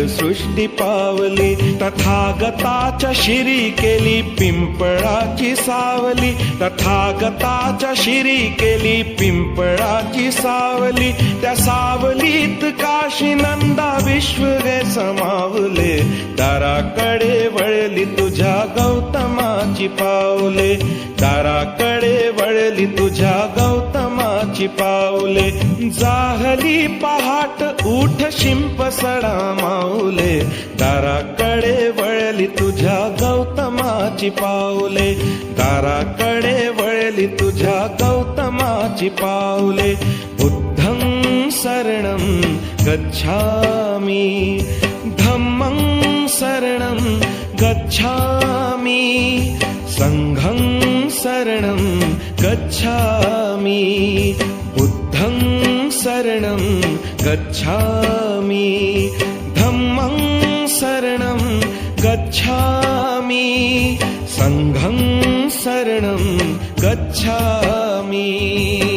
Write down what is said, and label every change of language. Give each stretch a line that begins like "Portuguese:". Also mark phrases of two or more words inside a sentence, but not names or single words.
Marathi: सृष्टी पावली, तथागताच्या शिरी केली पिंपळाची सावली, तथागताच्या शिरी केली पिंपळाची सावली, त्या सावलीत काशी नंदा विश्व गे समावले, दाराकडे वळली तुझ्या गौतमा गौतमाची पावले, दाराकडे वळली तुझ्या गौतमाची पावले. जाहली पहाट उठ शिंप सडा माऊले, दाराकडे वळली तुझ्या गौतमाची पावले, दाराकडे वळली तुझ्या गौतमाची पावले.
Pali: बुद्धं शरणं गच्छामि, धम्मं शरणं गच्छामि, संघं शरणं गच्छामि, बुद्धं शरणं गच्छामि, धम्मं शरणं गच्छामि, संघं शरणं गच्छामि.